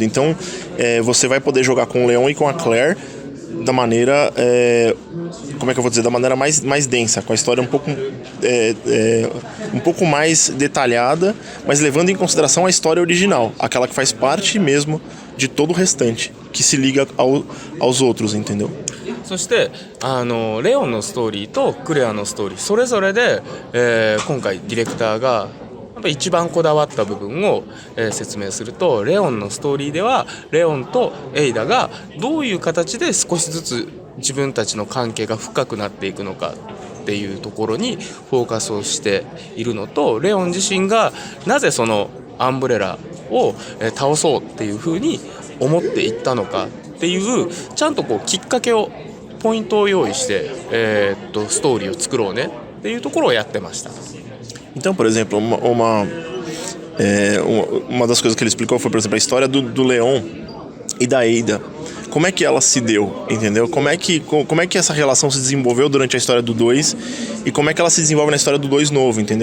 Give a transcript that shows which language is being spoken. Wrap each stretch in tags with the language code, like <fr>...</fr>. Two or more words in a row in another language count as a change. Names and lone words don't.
<pt>Então, você vai poder jogar com o Leon e com a Claire da maneira, como é que eu vou dizer, da maneira mais densa, com a história um pouco mais detalhada, mas levando em consideração a história original, aquela que faz parte mesmo de todo o restante, que se liga aos outros, entendeu?</pt> <ja>そしてレオンのストーリーとクレアのストーリーそれぞれで、今回ディレクターがやっぱり一番こだわった部分を、説明すると、レオンのストーリーではレオンとエイダがどういう形で少しずつ自分たちの関係が深くなっていくのかっていうところにフォーカスをしているのと、レオン自身がなぜそのアンブレラを倒そうっていうふうに思っていったのかっていうちゃんとこうきっかけをポイントを用意して、ストーリーを作ろうねっていうところをやってました。</ja> <pt>Então, por exemplo, uma das coisas que ele explicou foi, por exemplo, a história do Leon e da Ada. Como é que ela se deu, entendeu? Como é que essa relação se desenvolveu durante a história do 2 e como é que ela se desenvolve na história do 2 novo, entendeu?</pt>